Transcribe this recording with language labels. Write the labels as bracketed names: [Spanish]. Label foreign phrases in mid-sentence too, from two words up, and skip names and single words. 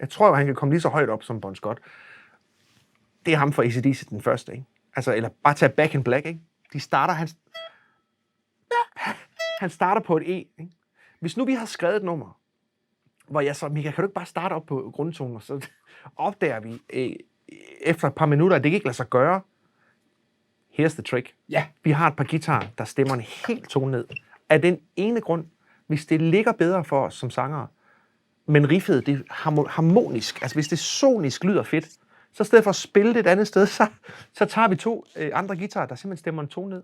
[Danish] Jeg tror jo, han kan komme lige så højt op som Bon Scott. Det er ham for AC/DC den første, ikke? Altså, eller bare tage Back in Black, ikke? De starter, han starter på et E, ikke? Hvis nu vi har skrevet et nummer, hvor jeg så, Mika, kan du ikke bare starte op på grundtoner, så opdager vi efter et par minutter, at det ikke lader sig gøre. [English] Here's the trick. [Danish] Ja. Vi har et par guitarer, der stemmer en helt tone ned. Af den ene grund, hvis det ligger bedre for os som sangere, men riffet, det er harmonisk, altså hvis det sonisk lyder fedt, så i stedet for at spille det et andet sted, så tager vi to andre guitarer, der simpelthen stemmer en tone ned.